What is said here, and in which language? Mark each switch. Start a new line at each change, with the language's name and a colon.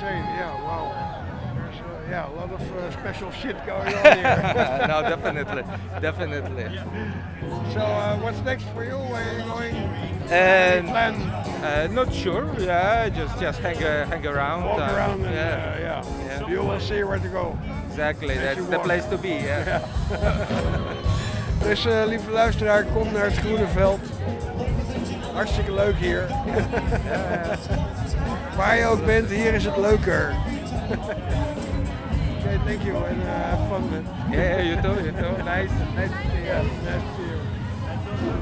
English: Yeah, a lot of special shit going on here. No, definitely. So, what's next for you? Where are you going? What do you plan? Not sure. Yeah, just hang around. Walk around. You will see where to go. Exactly, that's the place to be. Yeah.
Dutch: Dus lieve luisteraar, kom naar het Groene Veld. Hartstikke leuk hier. Waar je ook bent, hier is het leuker.
English: Thank you, and have fun, man. Yeah, you too. Nice to see you.